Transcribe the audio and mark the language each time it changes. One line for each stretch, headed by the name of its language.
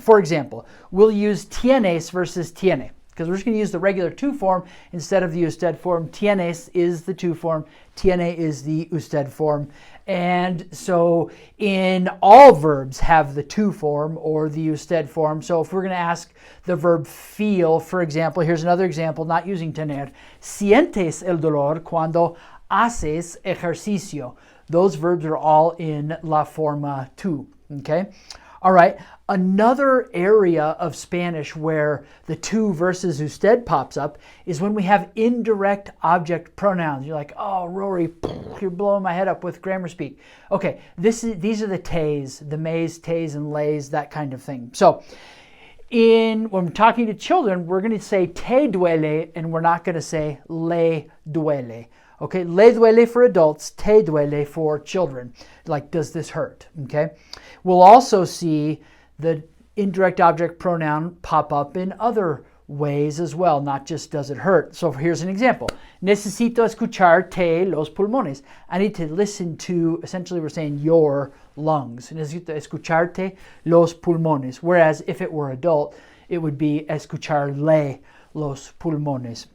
English: For example, we'll use tienes versus tiene, because we're just going to use the regular to form instead of the usted form. Tienes is the to form, tiene is the usted form. And so in all verbs have the to form or the usted form. So if we're going to ask the verb feel, for example, here's another example, not using tener.
Spanish: Sientes el dolor cuando haces ejercicio.
English: Those verbs are all in
Spanish: la forma tú.
English: Okay? All right. Another area of Spanish where the to versus usted pops up is when we have indirect object pronouns. You're like, oh, Rory, you're blowing my head up with grammar speak. Okay, these are the te's, the mays, te's, and lays, that kind of thing. So when we're talking to children, we're going to say
Spanish: te duele,
English: and we're not going to say
Spanish: le duele.
English: Okay, le duele for adults, te duele for children. Like, does this hurt? Okay. We'll also see the indirect object pronoun pop up in other ways as well, not just does it hurt. So here's an example.
Spanish: Necesito escucharte los pulmones.
English: I need to listen to, essentially we're saying your lungs.
Spanish: Necesito escucharte los pulmones.
English: Whereas if it were adult, it would be
Spanish: escucharle los pulmones.